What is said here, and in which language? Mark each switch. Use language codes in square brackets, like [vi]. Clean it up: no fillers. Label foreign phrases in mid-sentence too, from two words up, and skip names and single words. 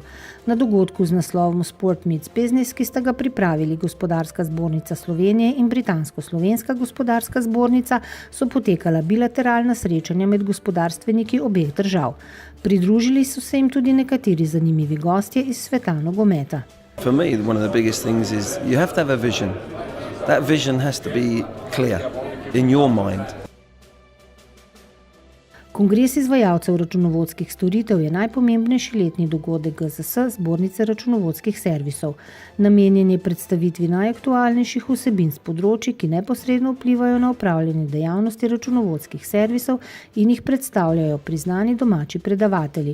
[sl] Na dogodku z naslovom Sport Meets Business, ki sta ga pripravili Gospodarska zbornica Slovenije in Britansko-slovenska gospodarska zbornica, so potekala bilateralna srečanja med gospodarstveniki obeh držav. Pridružili so se jim tudi nekateri zanimivi gostje iz sveta nogometa. [en] For me, one of the biggest things is you have to have a vision. That vision has to be clear in your mind. [sl] Kongres izvajalcev računovodskih storitev je najpomembnejši letni dogodek GZS, zbornice računovodskih servisov. Namenjen je predstavitvi najaktualnejših vsebin s področij, ki neposredno vplivajo na opravljanje dejavnosti računovodskih servisov in jih predstavljajo priznani domači predavatelji.